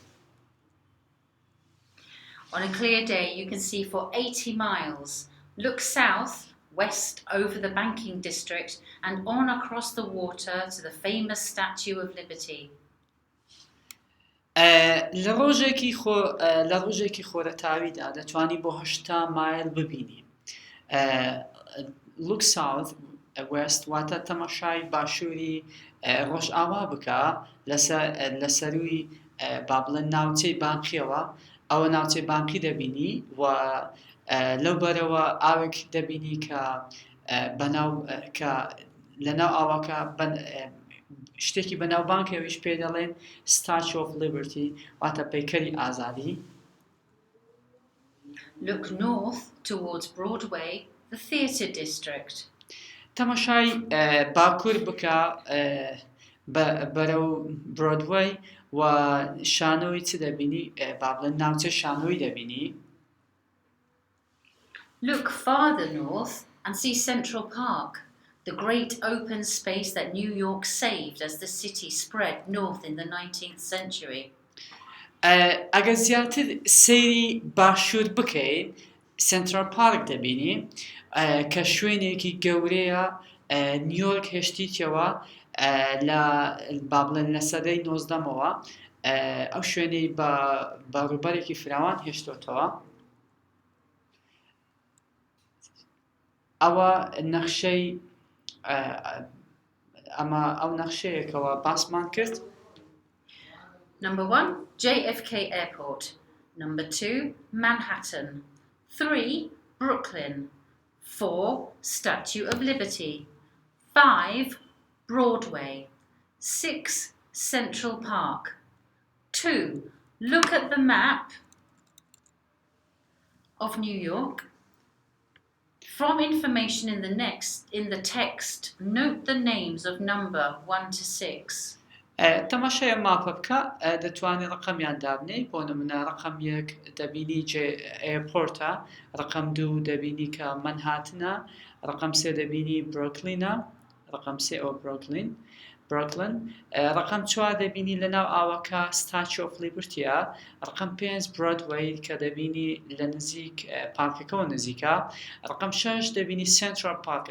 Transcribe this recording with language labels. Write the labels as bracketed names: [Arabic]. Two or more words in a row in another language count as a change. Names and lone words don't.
[English] On a clear day, you can see for 80 miles. Look south, west over the banking district, and on across the water to the famous Statue of Liberty. [Central Kurdish] لە ڕۆژێکی خۆرەتاویدا دەتوانی بۆ 80 مایل ببینی. [English] Look south, west [Central Kurdish] واتە تەماشای باشووری ڕۆژ ئاوا بکە لە سەروی با بڵێن ناوچەی بانقیەوە، ئەوە ناوچەی بانقی دەبینی و لەو بەرەوە ئاوێک دەبینی کە لەناو ئاواکە شتێکی بەناو بانکەویش پێ دەڵێن [English] Statue of Liberty [Central Kurdish] واتە پەیکەری ئازادی. [English] Look north towards Broadway, the theatre district. [Central Kurdish] تەماشای باکوور بکە بەرەو برۆدوەی و شانۆی چ دەبینی با بڵێن ناوچە شانۆی دەبینی. [English] Look farther north and see Central Park, the great open space that New York saved as the city spread north in the 19th century. [Central Kurdish] ئەگەر زیاتر سەیری باشوور بکەیت سنترال پارک دەبینی کە شوێنێکی گەورەیە نیویۆرک هێشتیتەوە با بڵێن لە سەدەی 19ەوە ئەو شوێنەی بە ڕووبەرێکی فراوان هێشتۆتەوە. ئەوە نەخشەی ئەو نەخشەیەکەوە باسمان کرد. [English] Number 1, JFK Airport. Number 2, Manhattan. 3, Brooklyn. 4, Statue of Liberty. 5, Broadway. 6, Central Park. 2, look at the map of New York. From information in the text, note the names of number 1 to 6. [Central Kurdish] تەماشای ماپە بکە دەتوانێت ڕقەمیان دابنێ، بۆ نمونە ڕقەم 1 دەبینی ئێرپۆرتە، ڕقەم 2 دەبینی کە مەنهاتنە، ڕقەم 3 دەبینی بروکلینە، ڕقەم 3 ئەو بروکلین، ڕقەم 4 دەبینی لەناو ئاوەکە [English] Statue of Liberty [Central Kurdish] ە، ڕقەم 5 برۆدوەی کە دەبینی لە نزیک پارکەکەەوە نزیکە، ڕقەم 6 دەبینی سنترال پارکە.